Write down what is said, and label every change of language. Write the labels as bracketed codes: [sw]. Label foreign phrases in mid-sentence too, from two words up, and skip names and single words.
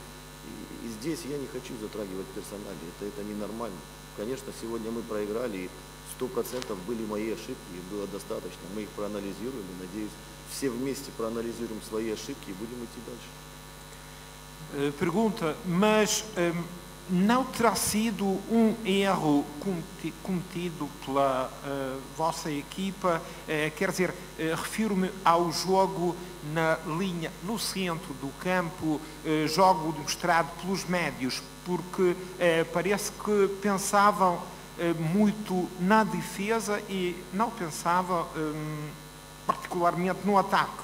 [ru] И здесь я не хочу затрагивать персонали. Это ненормально. Конечно, сегодня мы проиграли, и 100% были мои ошибки, и было достаточно. Мы их проанализируем, и, надеюсь, все вместе проанализируем свои ошибки и будем идти дальше. [pt] Pergunta, mas não terá sido um erro cometido pela vossa equipa? Quer dizer, refiro-me ao jogo na linha, no centro do campo, jogo demonstrado pelos médios, porque parece que pensavam muito na defesa e não pensavam particularmente no ataque.